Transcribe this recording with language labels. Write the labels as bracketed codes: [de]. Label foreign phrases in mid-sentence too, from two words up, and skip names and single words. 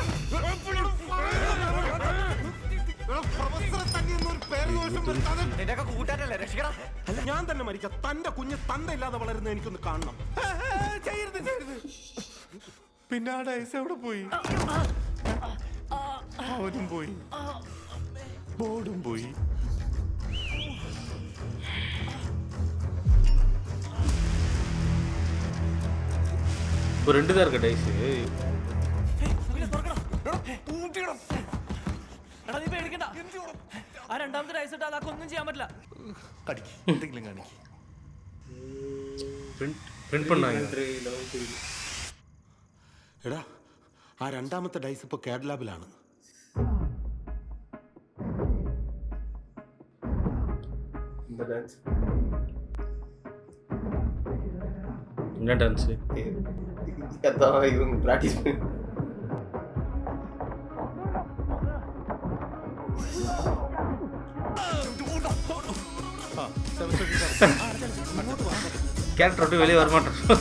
[ml] അല്ല, ഞാൻ തന്നെ മരിക്കാം. തന്റെ കുഞ്ഞ് തന്തയില്ലാതെ വളരുന്ന എനിക്കൊന്ന് കാണണം. പിന്നെ ആ ഡൈസ് എവിടെ പോയി? അവനും പോയി, ബോർഡും പോയി. [ta] இப்போ 2 தான் இருக்கு டைஸ். [ml] ആ രണ്ടാമത്തെ ഡൈസ് ഇട്ടാ അതൊന്നും ചെയ്യാൻ പറ്റില്ല. എന്തെങ്കിലും കാണിക്ക്. [ta] പ്രിന്റ് பண்ணாங்க. [ml] എടാ, ആ രണ്ടാമത്തെ ഡൈസ് ഇപ്പൊ കാഡ് ലാബിലാണ്. [ta] என்ன டான்ஸ்? அதான் இவங்க பிராக்டிஸ் பண்ணி கேரக்டர் விட்டு வெளியே வர மாட்டேன்.